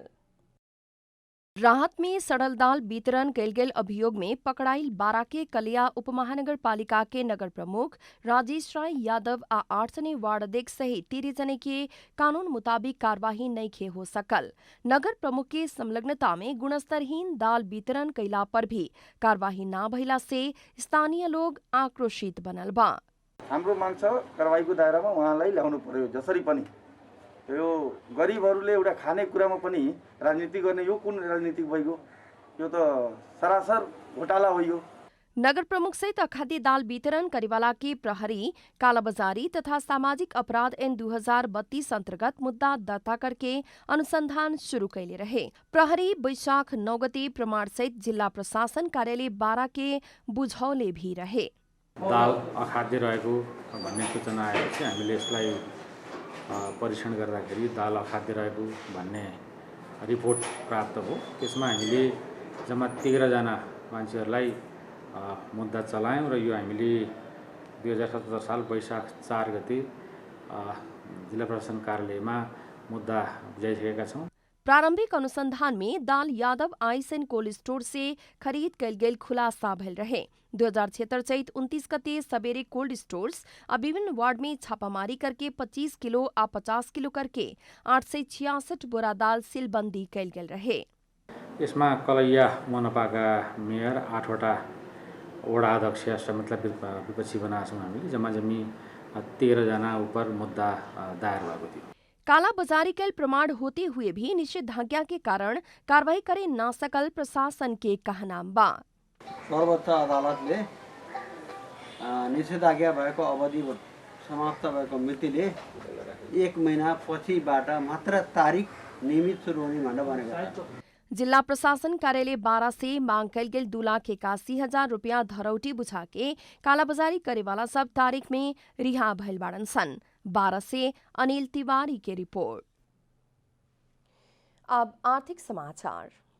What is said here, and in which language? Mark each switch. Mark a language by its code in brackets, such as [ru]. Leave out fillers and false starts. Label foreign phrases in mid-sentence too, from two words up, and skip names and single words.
[bho] राहत में सड़ल दाल वितरण कैल गेल अभियोग में पकड़ाइल बारा के कलिया उपमहानगर पालिका के नगर प्रमुख राजेश राय यादव आ 8 जने वार्ड अध्यक्ष सहित 13 जने के कानून मुताबिक कार्यवाही नइखे हो सकल। नगर प्रमुख के संलग्नता में गुणस्तरहीन दाल वितरण कैला पर भी कार्यवाही न भइला से स्थानीय लोग आक्रोशित बनल बा। [ne] हाम्रो माग छ कारबाहीको दायरामा उहाँलाई ल्याउनु पर्यो। जसरी पनि यो गरिबहरूले एउटा खाने कुरामा पनि राजनीति गर्ने, यो कुन राजनीति भयो? यो त सरासर घोटाला हो। यो [bho] नगर प्रमुख सहित अखाद्य दाल वितरण करीवाला के प्रहरी कालाबाजारी तथा सामाजिक अपराध ऐन 2032 अंतर्गत मुद्दा दर्ता करके अनुसंधान शुरू कैले रहे। प्रहरी वैशाख 9 गते प्रमाण सहित जिल्ला प्रशासन कार्यालय 12 के बुझौले भी रहे। [ne] दाल अखाद्य रहेको भन्ने सूचना आएपछि हामीले यसलाई परीक्षण गर्दाखेरि दाल अखाद्य रहेको भन्ने रिपोर्ट प्राप्त भयो। त्यसमा हामीले जम्मा 13 जना मान्छेहरूलाई मुद्दा चलायौँ र यो हामीले 2077 साल वैशाख 4 गते जिल्ला प्रशासन कार्यालयमा मुद्दा बुझाइसकेका छौँ। [bho] प्रारंभिक अनुसंधान में दाल यादव आइस एंड कोल्ड स्टोर से खरीद कैल गेल खुलासा भइल रहे। 2076 चैत 29 गते सवेरे कोल्ड स्टोर्स अब विभिन्न वार्ड में छापामारी करके 25 किलो आ 50 किलो करके 866 बोरा दाल सीलबंदी कैल गेल रहे। [ne] यसमा कलैया मनपाका मेयर 8वटा वडा अध्यक्ष समेतलाई विपक्षी बनाएका छौँ हामीले। जम्मा 13 जना ऊपर मुद्दा दायर भएको थियो। [bho] कालाबाजारी कैल प्रमाण होते हुए भी निषेधाज्ञा के कारण कार्रवाई करे ना सकल प्रशासन के कहनाम बा। [ne] सर्वोच्च अदालतले निषेधाज्ञा भएको अवधि समाप्त भएको मितिले 1 महिना पछिबाट मात्र तारिख नियमित सुरु हुने भनेर भनेको छ। [bho] जिला प्रशासन कार्यालय 12 से मांग कैल गेल 2,81,000 रुपया धरौटी बुझा के कालाबाजारी करेवाला सब तारीख में रिहा भइल बाड़न सन। 12 से अनिल तिवारी की रिपोर्ट। अब आर्थिक समाचार।